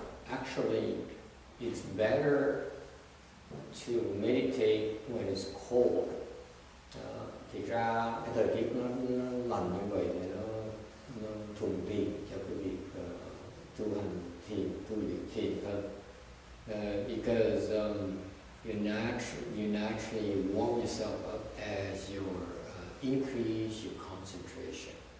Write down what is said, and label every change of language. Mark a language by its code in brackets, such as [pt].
[en] Actually, it's better to meditate when it's cold. [vi] Thì ra cái thời tiết nó lạnh như vậy thì nó thuận tiện cho cái việc tu hành thiền, tu luyện thiền hơn. [en] Because you naturally warm yourself up as you increase your concentration.